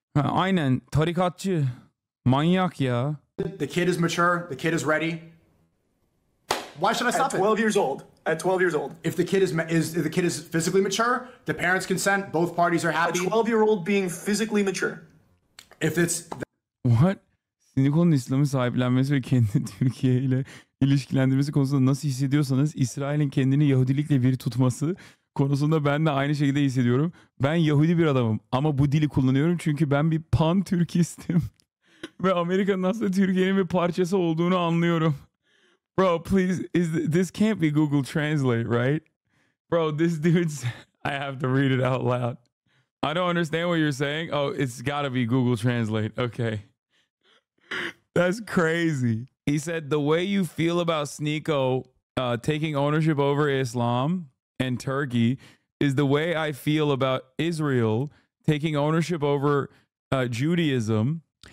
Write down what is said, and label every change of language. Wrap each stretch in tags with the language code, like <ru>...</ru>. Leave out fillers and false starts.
<tr>Aynen, tarikatçı, manyak ya.</tr> <en>The kid is mature, the kid is ready. Why should I stop at 12 years old? At 12 years old. If the kid is physically mature, the parents consent, both parties are happy. A 12-year-old being physically mature. If it's what?</en> <tr>Sneako'nun İslam'ı sahiplenmesi ve kendini Türkiye ile ilişkilendirmesi konusunda nasıl hissediyorsanız, İsrail'in kendini Yahudilikle bir tutması konusunda ben de aynı şekilde hissediyorum. Ben Yahudi bir adamım ama bu dili kullanıyorum çünkü ben bir pan-Türkistim. Ve Amerika'nın aslında Türkiye'nin bir parçası olduğunu anlıyorum.</tr> <en>Bro, please, this can't be Google Translate, right? Bro, this dude's, I have to read it out loud. I don't understand what you're saying. Oh, it's gotta be Google Translate. Okay. That's crazy. He said the way you feel about Sneako taking ownership over Islam and Turkey is the way I feel about Israel taking ownership over Judaism.</en>